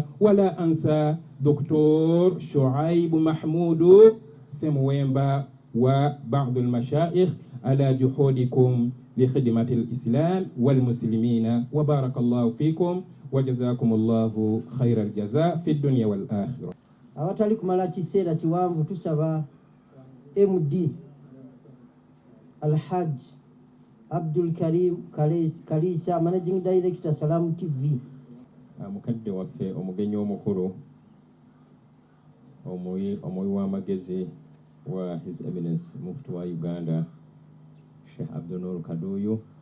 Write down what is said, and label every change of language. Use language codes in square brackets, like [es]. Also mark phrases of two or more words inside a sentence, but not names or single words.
[ar] ولا أنسى دكتور شعيب محمود سمويمبا وبعض المشايخ على جهودكم لخدمة الإسلام والمسلمين، وبارك الله فيكم وجزاكم الله خير الجزاء في الدنيا والآخرة. [lg] awatali kumala kiseera kiwanvu tusaba MD Alhaj Abdul Karim Kalisa, [en] Managing Director [lg] Salam TV. Mukadde waffe omugenyi omukulu omuyi w'amagezi wa [en] His Eminence [lg] Mufti wa Uganda Sheikh Abdul Nur Kaduyu,